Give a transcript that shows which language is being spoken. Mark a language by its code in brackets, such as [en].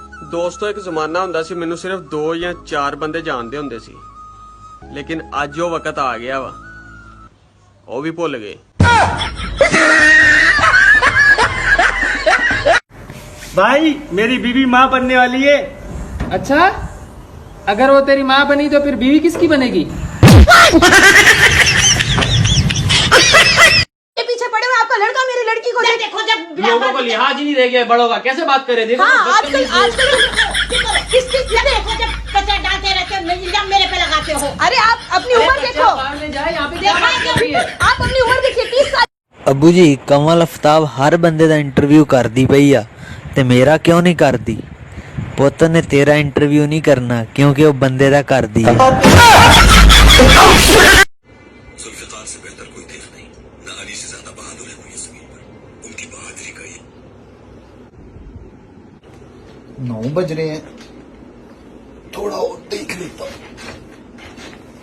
[pa] ਦੋਸਤੋ, ਇੱਕ ਜ਼ਮਾਨਾ ਹੁੰਦਾ ਸੀ ਮੈਨੂੰ ਸਿਰਫ 2 ਜਾਂ 4 ਬੰਦੇ ਜਾਣਦੇ ਹੁੰਦੇ ਸੀ, ਲੇਕਿਨ ਅੱਜ ਉਹ ਵਕਤ ਆ ਗਿਆ ਵਾ, ਉਹ ਵੀ ਭੁੱਲ ਗਏ। [hi] भाई मेरी बीवी माँ बनने वाली है। अच्छा, अगर वो तेरी माँ बनी तो फिर बीवी किसकी बनेगी? पीछे पड़े हुए आपका लड़का मेरी लड़की को देखो, जब लोगों को लिहाज ही नहीं रह गया बड़ों का, कैसे बात करे? देखो आजकल देखो, जब कचरा डालते रहते हो, इल्जाम मेरे पे लगाते हो। अरे आप अपनी उम्र देखो, आप अपनी उम्र देखिए, 30 साल। [pa] ਅੱਬੂ ਜੀ, ਕਮਲ ਅਫਤਾਬ ਹਰ ਬੰਦੇ ਦਾ ਇੰਟਰਵਿਊ ਕਰਦੀ ਪਈ ਆ ਤੇ ਮੇਰਾ ਕਿਉਂ ਨਹੀਂ ਕਰਦੀ? ਪੁੱਤ ਨੇ ਤੇਰਾ ਇੰਟਰਵਿਊ ਨਹੀਂ ਕਰਨਾ ਕਿਉਂਕਿ ਉਹ ਬੰਦੇ ਦਾ ਕਰਦੀ ਆ। [hi] जुल्फ़िकार से बेहतर कोई देख नहीं, ना अली से ज्यादा बहादुर है कोई ज़मीन पर। उनकी बहादुरी का ये 9 बज रहे हैं, थोड़ा और देख लेता हूँ।